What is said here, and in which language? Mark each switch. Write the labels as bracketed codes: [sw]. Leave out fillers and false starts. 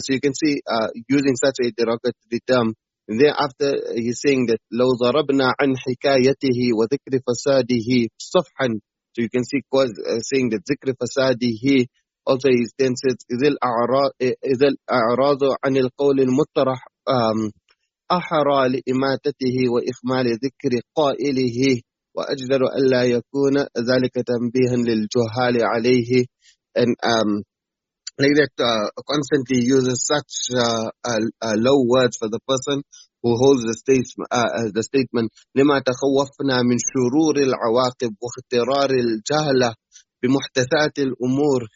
[en] So you can see using such a derogatory term. And thereafter he's saying that [ar] لو ضربنا عن حكايته وذكر فساده صفحا. [en] So you can see saying that [ar] ذكر فساده [en] also he then says [ar] إذا الأعراض عن القول المطرح أحرى لإماتته وإخمال ذكر قائله وأجدر ألا يكون ذلك تنبيها للجهال عليه. [en] And like that constantly uses such low words for the person who holds the statement [ar] لما تخوفنا من شرور العواقب واخترار الجهلة بمحدثات الأمور.